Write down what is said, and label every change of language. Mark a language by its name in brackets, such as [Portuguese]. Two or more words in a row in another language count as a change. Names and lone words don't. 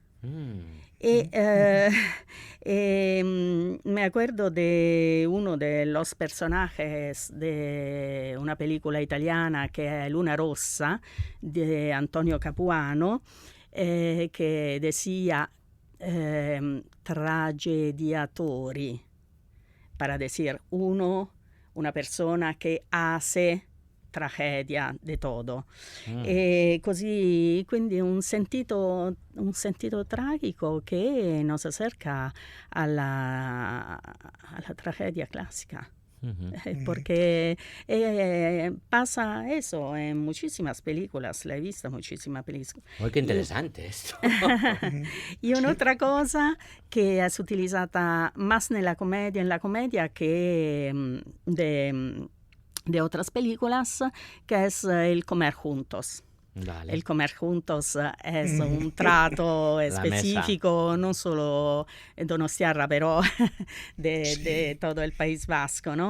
[Spanish] Me acuerdo de uno de los personajes de una película italiana que es Luna Rossa, de Antonio Capuano, que decía tragediatori, para decir una persona che hace [Italian] tragedia di tutto. E così, quindi un sentito tragico che [Spanish] nos acerca [Italian] alla tragedia classica. [Spanish] Porque pasa eso en muchísimas películas, la he visto muchísimas películas. ¡Uy, qué interesante esto! Y [Italian] un'altra cosa che [Spanish] es utilizata más en la comedia que de otras películas, que es el comer juntos. Vale. El comer juntos es un trato específico, [Italian] non solo [Spanish] donostiarra, pero de todo el País Vasco, ¿no?